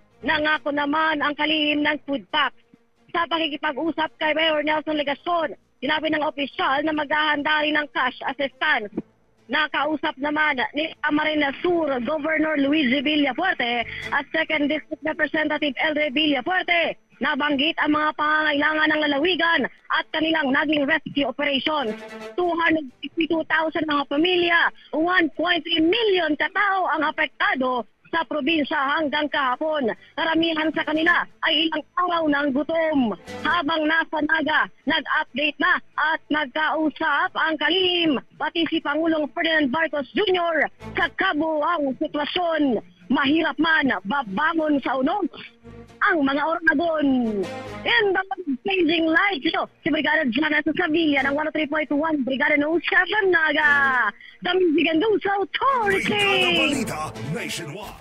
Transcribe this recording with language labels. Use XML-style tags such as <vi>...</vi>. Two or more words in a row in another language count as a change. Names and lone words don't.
<tl>Nangako naman ang kalihim ng</tl> <en>food packs.</en> <tl>Sa pakikipag-usap kay Mayor Nelson Legaston, sinabi ng opisyal na maghahanda rin ng</tl> <en>cash assistance.</en> <tl>Nakausap naman ni Camarines Sur Governor Luigi Villafuerte at 2nd District Representative Eldre Villafuerte. Nabanggit ang mga pangangailangan ng lalawigan at kanilang naging</tl> <en>rescue operations.</en> <tl>262,000 mga pamilya, 1.3 million katao ang apektado sa probinsya hanggang kahapon. Karamihan sa kanila ay ilang araw ng gutom. Habang nasa Naga, nag-update na at nagkausap ang kalihim, pati si Pangulong Ferdinand Marcos Jr. sa kabuuang sitwasyon. Mahirap man, babangon sa unog ang mga Oragon.</tl> <en>In the blazing light,</en> <tl>ito si Brigada Janessa Sevilla ng 103.1 Brigada News 7 Naga,</tl> <en>the Music and News Authority.</en> <tl>Brigada Balita Nationwide.</tl>